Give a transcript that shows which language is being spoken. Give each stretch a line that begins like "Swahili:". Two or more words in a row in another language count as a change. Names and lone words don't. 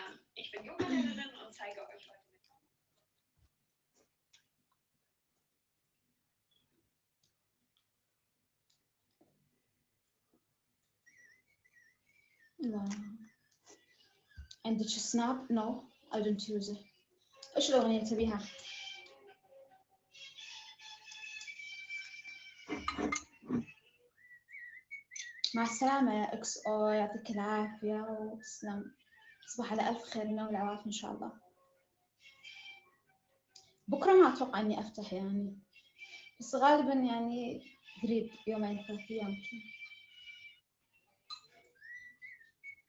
German: Ich bin Yoga-Lehrerin und zeige euch heute mit.
Arabic: لا عندك سناب؟
English: No I don't use it.
Arabic: إيش الأغنية اللي تبيها؟ مع السلامة يا إكس أو، يعطيك العافية وتسلم. تصبح على ألف خير والعافية إن شاء الله. بكرة ما أتوقع إني أفتح يعني، بس غالبا يعني قريب 2-3 أيام كذا.